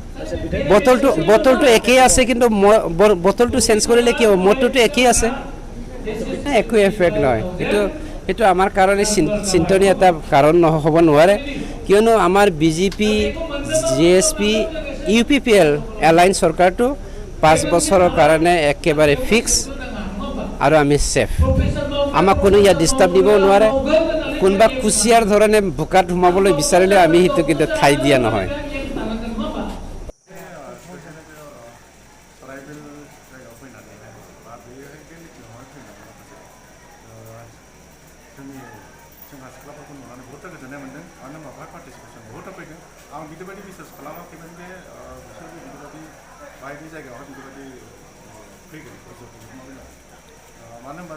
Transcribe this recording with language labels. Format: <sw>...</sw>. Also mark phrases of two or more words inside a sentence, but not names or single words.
<as>বটলটো একেই আছে কিন্তু বটলটো চেঞ্জ কৰিলে কি হ'ব মটৰটো একেই আছে একো এফেক্ট নহয় সেইটো আমাৰ কাৰণে চিন্তনীয় এটা কাৰণ হ'ব নোৱাৰে কিয়নো আমাৰ BJP GSP UPPL এলায়েন্স চৰকাৰটো 5 বছৰৰ কাৰণে একেবাৰে ফিক্স আৰু আমি সেফ আমাক কোনো ইয়াত ডিষ্টাৰ্ব দিব নোৱাৰে কোনোবা কুচিয়াৰ ধৰণে বোকাত সোমাবলৈ বিচাৰিলে আমি সেইটো কিন্তু ঠাই দিয়া নহয়</as> <brx>आं बिदिबायदि बिसास खालामाखैमोन जे बिसोर बिदिबायदि बायदि जायगायावहाय बिदिबायदि फैगोन मानो होनबा</brx>